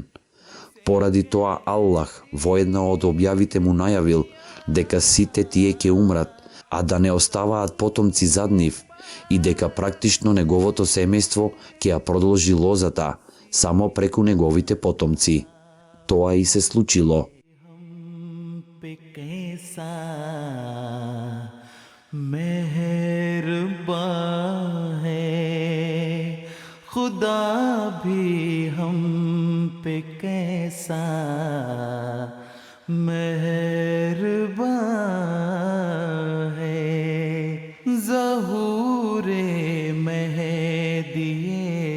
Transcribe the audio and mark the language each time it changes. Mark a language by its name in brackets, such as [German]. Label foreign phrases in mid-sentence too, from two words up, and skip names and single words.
[Macedonian] Поради тоа Аллах во една од објавите му најавил дека сите тие ќе умрат, а да не оставаат потомци зад нив, и дека практично неговото семејство ќе ја продолжи лозата само преку неговите потомци. Тоа и се случило. [Urdu] خدا بھی ہم پہ کیسا مہربان ہے، ظہورِ مہدئ